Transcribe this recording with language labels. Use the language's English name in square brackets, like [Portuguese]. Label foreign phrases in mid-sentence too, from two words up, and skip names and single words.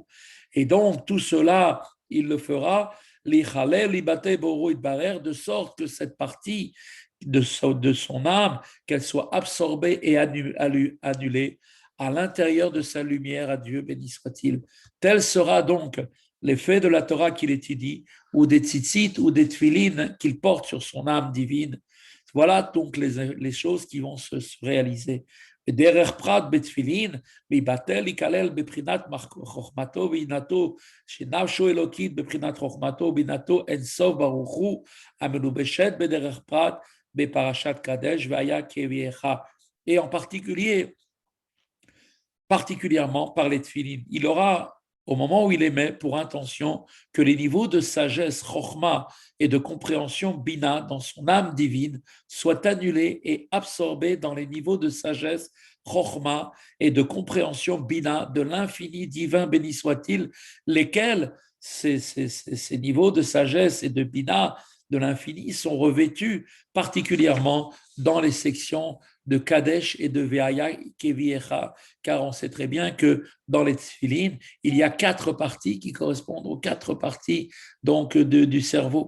[French] Et donc, tout cela, il le fera, de sorte que cette partie de son âme, qu'elle soit absorbée et annulée à l'intérieur de sa lumière à Dieu, béni soit-il. Tel sera donc l'effet de la Torah qu'il étudie, ou des tzitzit, ou des tfilin qu'il porte sur son âme divine. Voilà donc les choses qui vont se réaliser. [Hebrew] דרך פרט בתפילין, ויבטל ייכלל בבחינת חוכמתו ועינתו, שנפשו אלוקית בבחינת חוכמתו ובינתו אין סוף ברוך הוא, המלובשת בדרך פרט בפרשת קדש, והיה כהביאך. [French] Et en particulièrement par les tfilin. Il aura, au moment où il émet, pour intention que les niveaux de sagesse, chokhma, et de compréhension, bina, dans son âme divine, soient annulés et absorbés dans les niveaux de sagesse, chokhma, et de compréhension, bina, de l'infini divin, béni soit-il, lesquels, ces niveaux de sagesse et de bina, de l'infini, sont revêtus particulièrement dans les sections de Kadesh et de [Hebrew] והיה כי יביאך, [French] car on sait très bien que dans les tefilin, il y a 4 parties qui correspondent aux 4 parties donc du cerveau.